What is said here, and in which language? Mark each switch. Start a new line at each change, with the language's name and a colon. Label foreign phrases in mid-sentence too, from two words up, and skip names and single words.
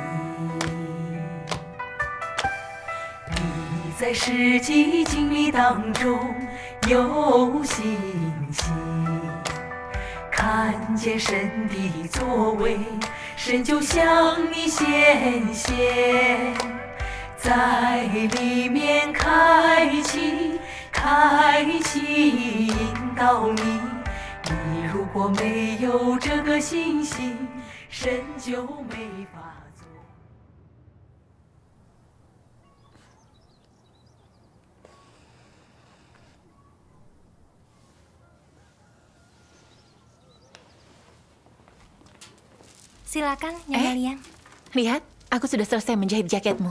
Chinese: 你在世纪经历当中有信心，看见神的作为，神就向你显现，在里面开启引导你。你如果没有这个信心，神就没法做。
Indonesian: Silakan, Nyonya Liang. Lihat, aku sudah selesai menjahit jaketmu.